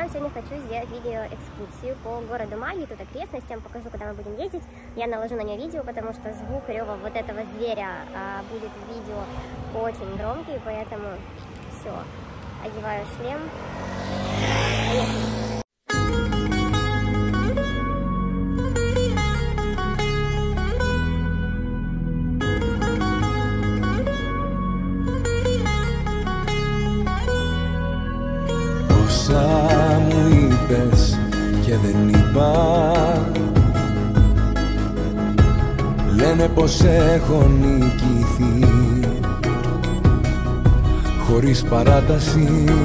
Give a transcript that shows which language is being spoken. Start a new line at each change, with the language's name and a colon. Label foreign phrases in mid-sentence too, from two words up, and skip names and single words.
Russian: хочу сделать видеоэкскурсию по городу Магии, тут окрестностям, покажу, куда мы будем ездить. Я наложу на нее видео, потому что звук рева вот этого зверя будет в видео очень громкий, поэтому все, одеваю шлем. Поехали.
Greek: Μου είπες και δεν είπα, λένε πως έχω νικηθεί χωρίς παράταση.